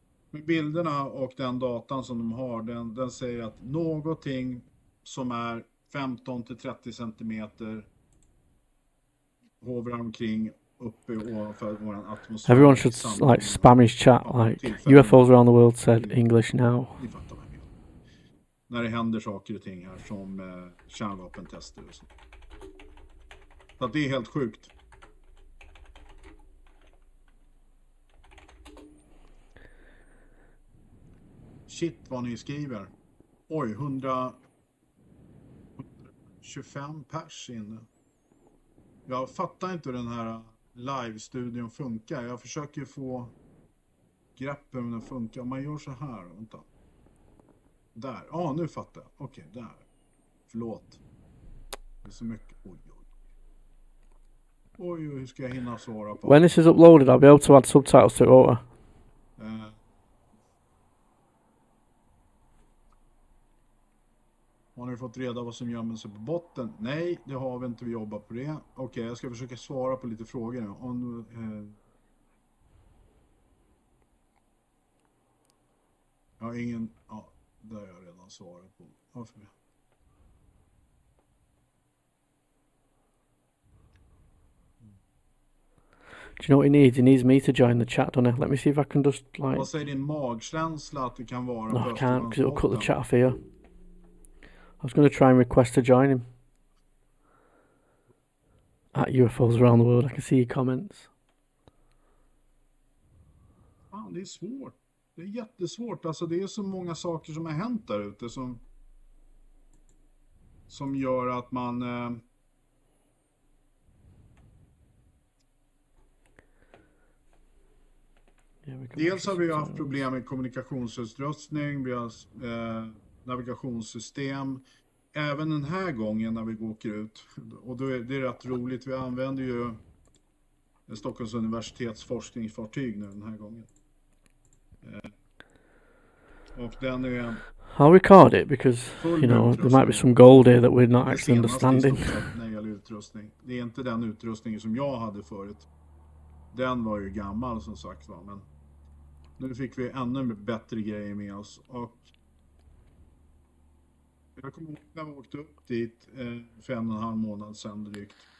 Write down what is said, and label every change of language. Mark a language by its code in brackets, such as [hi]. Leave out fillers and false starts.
[sv] Med bilderna och den datan som de har, den säger att någonting som är 15-30 centimeter hovrar omkring uppe ovanför vår atmosfär. [en] Everyone should like spam his chat like UFOs around the world said English now. [sv] Ni fattar vad jag menar. När det händer saker och ting här som kärnvapentester och så. Så att det är helt sjukt. Shit vad ni skriver. Oj, 125 pers inne. Jag fattar inte hur den här live-studion funkar. Jag försöker få grepp om den funkar. Om man gör så här, vänta. Där, ja nu fattar jag. Okej, där. Förlåt. Det är så mycket. Oj, hur ska jag hinna svara på? [en] When this is uploaded I'll be able to add subtitles to it, won't I? [sv] Har ni fått reda vad som gömmer sig på botten? Nej, det har vi inte. Vi jobbar på det. Okej, jag ska försöka svara på lite frågor nu. Jag har ingen... Ja, det har jag redan svarat på. Varför? [en] Do you know what he needs? He needs me to join the chat, don't he? Let me see if I can just like... [sv] Vad säger din magkänsla att det kan vara? [en] No, I can't because it'll cut the chat off here. I was going to try and request to join him. At UFOs around the world, I can see your comments. [sv] Fan, det är svårt. Det är jättesvårt. Alltså det är så många saker som har hänt där ute som gör att man... Dels har vi haft problem med kommunikationsutrustning, vi har navigationssystem. Även den här gången när vi åker ut, och då är det rätt roligt, vi använder ju Stockholms universitets forskningsfartyg nu den här gången. Och den är... [en] I'll record it because, you know, there might be some gold here that we're not actually understanding. [sv] När det gäller utrustning. Det är inte den utrustningen som jag hade förut. Den var ju gammal som sagt var, men nu fick vi ännu bättre grejer med oss. Och jag kommer ihåg när vi åkte upp dit för 1,5 månad sedan drygt.